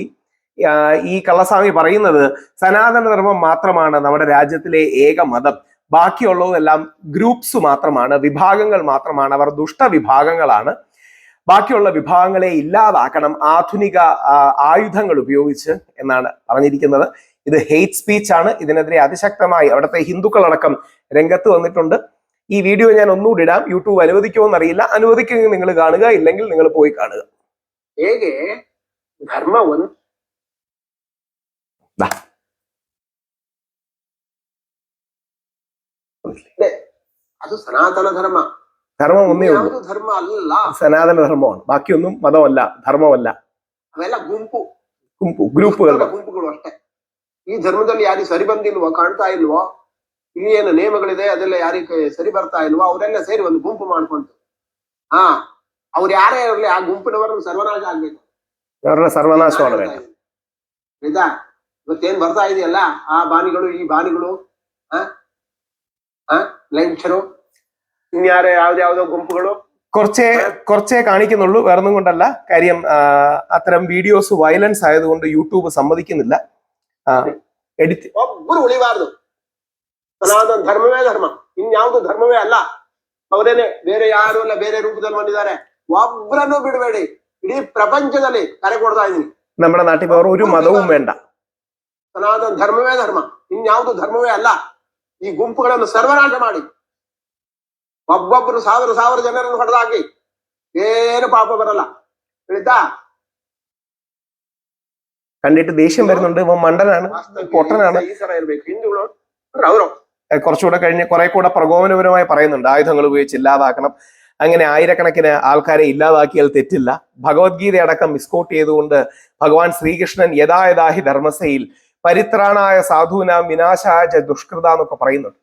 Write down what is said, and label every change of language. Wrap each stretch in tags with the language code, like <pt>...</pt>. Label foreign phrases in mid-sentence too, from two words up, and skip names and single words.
<ml>ഈ കള്ളസ്വാമി പറയുന്നത് സനാതന ധർമ്മം മാത്രമാണ് നമ്മുടെ രാജ്യത്തിലെ ഏക മതം, ബാക്കിയുള്ളതെല്ലാം ഗ്രൂപ്പ്സ് മാത്രമാണ്, വിഭാഗങ്ങൾ മാത്രമാണ്, അവർ ദുഷ്ടവിഭാഗങ്ങളാണ്, ബാക്കിയുള്ള വിഭാഗങ്ങളെ ഇല്ലാതാക്കണം ആധുനിക ആയുധങ്ങൾ ഉപയോഗിച്ച് എന്നാണ് പറഞ്ഞിരിക്കുന്നത്. ഇത്</ml> <en>hate speech</en> <ml>ആണ്. ഇതിനെതിരെ അതിശക്തമായി അവിടുത്തെ ഹിന്ദുക്കളടക്കം രംഗത്ത് വന്നിട്ടുണ്ട്. ഈ വീഡിയോ ഞാൻ ഒന്നുകൂടി ഇടാം. യൂട്യൂബ് അനുവദിക്കുമോ എന്നറിയില്ല. അനുവദിക്കുമെങ്കിൽ നിങ്ങൾ കാണുക, ഇല്ലെങ്കിൽ നിങ്ങൾ പോയി കാണുക.</ml> <kn>ಹೇಗೆ ಧರ್ಮ ಅದು ಸನಾತನ ಧರ್ಮ.</kn> <ml>ധർമ്മം ഒന്നേ ഉള്ളൂ,</ml> <kn>ಧರ್ಮ ಅಲ್ಲ,</kn> <ml>സനാതന ധർമ്മമാണ്. ബാക്കിയൊന്നും മതമല്ല, ധർമ്മമല്ല.</ml> <kn>ಅವೆಲ್ಲ ಗುಂಪುಗಳು ಅಷ್ಟೇ. ಈ ಧರ್ಮದಲ್ಲಿ ಯಾರಿಗೆ ಸರಿ ಬಂದಿಲ್ವೋ, ಕಾಣ್ತಾ ಇಲ್ವೋ, ಇಲ್ಲಿ ಏನು ನಿಯಮಗಳಿದೆ ಅದೆಲ್ಲ ಯಾರಿಗೆ ಸರಿ ಬರ್ತಾ ಇಲ್ವೋ ಅವರೆಲ್ಲ ಸೇರಿ ಒಂದು ಗುಂಪು ಮಾಡ್ಕೊಂತು. ಅವ್ರು ಯಾರೇ ಇರಲಿ ಆ ಗುಂಪಿನವರನ್ನು ಸರ್ವನಾಶ ಆಗ್ಬೇಕು,</kn> <ml>ಸರ್ವನಾಶമാണ്.</ml> <kn>ನಿಜ. ಇವತ್ತೇನ್ ಬರ್ತಾ ಇದೆಯಲ್ಲ ಆ ಬಾನಿಗಳು, ಈ ಬಾನಿಗಳು, ಲಂಚರು, ഇനിയാരെ ಯಾವ್ದಾವ್ದೋ ಗುಂಪುಗಳು</kn> <ml>കുറച്ചേ കാണിക്കുന്നുള്ളൂ, വേറൊന്നും കൊണ്ടല്ല. കാര്യം അത്തരം</ml> <en>videos violence</en> <ml>ആയതുകൊണ്ട് യൂട്യൂബ് സമ്മതിക്കുന്നില്ല.</ml> <kn>ಒಬ್ಬರು ಉಳಿಬಾರ್ದು. ಸನಾತನ ಧರ್ಮವೇ ಧರ್ಮ, ಇನ್ಯಾವುದು ಧರ್ಮವೇ ಅಲ್ಲ. ಅವರೇನೆ ಬೇರೆ ಯಾರು ಅಲ್ಲ, ಬೇರೆ ರೂಪದಲ್ಲಿ ಬಂದಿದ್ದಾರೆ. ಒಬ್ಬರನ್ನು ಬಿಡಬೇಡಿ. ಇಡೀ ಪ್ರಪಂಚದಲ್ಲಿ ಕರೆ ಕೊಡ್ತಾ ಇದೀನಿ,</kn> <ml>നമ്മുടെ നാട്ടിൽ വേറെ ഒരു മതവും വേണ്ട.</ml> <kn>ಸನಾತನ ಧರ್ಮವೇ ಧರ್ಮ, ಇನ್ಯಾವುದು ಧರ್ಮವೇ ಅಲ್ಲ. ಈ ಗುಂಪುಗಳನ್ನು ಸರ್ವನಾಶ ಮಾಡಿ ಒಬ್ಬೊಬ್ಬರು ಸಾವಿರ ಜನರನ್ನು ಹೊಡೆದಾಕಿ ಏನು ಪಾಪ ಬರಲ್ಲ. ತಿಳಿತಾ?</kn> <ml>കണ്ടിട്ട് ദേഷ്യം വരുന്നുണ്ട്. ഇവൻ മണ്ടനാണ്, പൊട്ടനാണ്.</ml> <kn>ഈ ತರ ഇರ್ಬೇಕು ಹಿಂದೂಗಳು. ಅವರು</kn> <ml>കുറച്ചുകൂടെ കഴിഞ്ഞ് കുറെ കൂടെ പ്രകോപനപരമായി പറയുന്നുണ്ട്, ആയുധങ്ങൾ ഉപയോഗിച്ച് ഇല്ലാതാക്കണം. അങ്ങനെ ആയിരക്കണക്കിന് ആൾക്കാരെ ഇല്ലാതാക്കിയാൽ തെറ്റില്ല. ഭഗവത്ഗീത അടക്കം മിസ്കോട്ട് ചെയ്തുകൊണ്ട് ഭഗവാൻ ശ്രീകൃഷ്ണൻ</ml> <sa>यदायदाहि धर्मस्य परित्राणाय साधूनाम् विनाशाय दुष्कृत</sa> <ml>എന്നൊക്കെ പറയുന്നുണ്ട്.</ml>